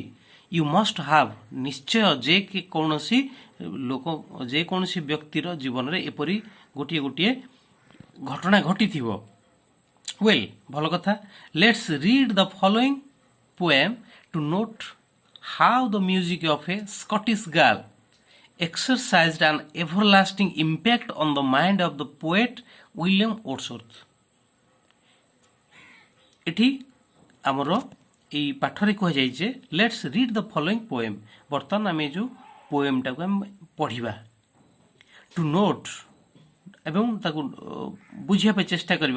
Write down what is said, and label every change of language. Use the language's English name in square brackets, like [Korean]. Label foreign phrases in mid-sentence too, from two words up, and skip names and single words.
[English] You must have, [Odia] ନିଶ୍ଚୟ ଯେକୌଣସି ବ୍ୟକ୍ତିର ଜୀବନରେ ଏପରି ଗୋଟିଏ ଗୋଟିଏ ଘଟଣା ଘଟିଥିବ। [English] ୱେଲ୍, [Odia] ଭଲ କଥା। [English] Let's read the following poem to note how the music of a Scottish girl exercised an everlasting impact on the mind of the poet William Wordsworth. [Odia] ଏଠି ଆମର এই ପାଠରେ କୁହାଯାଇଛି [English] Let's read the following poem. [Odia] ବର୍ତ୍ତମାନ ଆମେ ଯେଉଁ ପୋଏମ୍ଟାକୁ ଆମେ ପଢ଼ିବା, [English] to note [Odia] ଏବଂ ତାକୁ ବୁଝିବା ପାଇଁ ଚେଷ୍ଟା କରିବା।